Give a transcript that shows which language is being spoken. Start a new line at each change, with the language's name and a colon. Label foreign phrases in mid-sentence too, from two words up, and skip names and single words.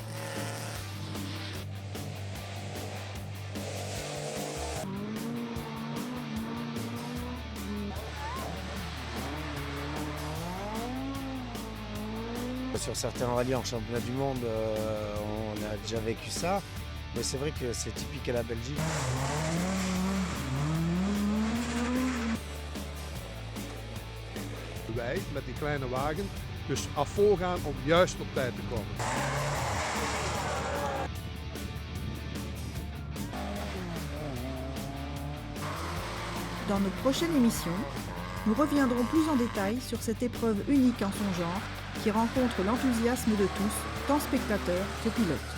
French: Sur certains rallyes en championnat du monde, on a déjà vécu ça, mais c'est vrai que c'est typique à la Belgique.
Dutch: Wij met die kleine wagen, dus af voorgaan om juist op tijd te komen.
French: Dans nos prochaines émissions, nous reviendrons plus en détail sur cette épreuve unique en son genre qui rencontre l'enthousiasme de tous, tant spectateurs que pilotes.